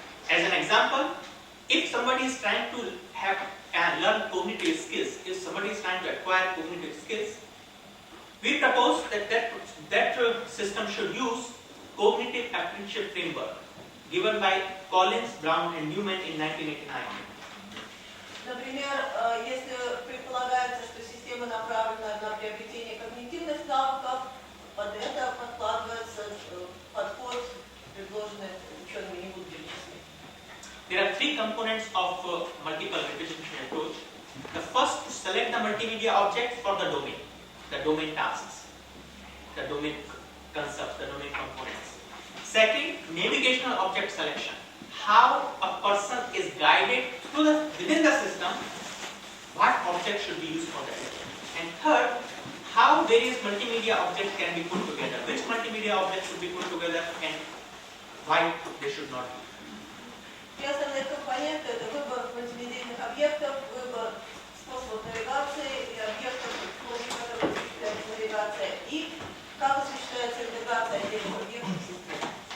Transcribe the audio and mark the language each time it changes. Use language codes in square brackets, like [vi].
[en] As an example, if somebody is trying to learn cognitive skills, if somebody is trying to acquire cognitive skills, we propose that system should use cognitive apprenticeship framework given by Collins, Brown and Newman in 1989. [ru] Например, если предполагается, что система направлена на приобретение когнитивных навыков, под это подкладывается подход, предложенный учеными, не буду перечислять. [en] There are three components of multiple repetition approach. The first, to select the multimedia objects for the domain tasks, the domain concepts, the domain components. Second, navigational object selection. How a person is guided within the system, what object should be used for that. And third, how various multimedia objects can be put together. Which multimedia objects should be put together and why they should not be. [ru] Три основные компоненты – это выбор мультимедийных объектов, выбор способов навигации и объектов, с помощью которых осуществляется навигация, и как осуществляется интеграция отдельных объектов в систему.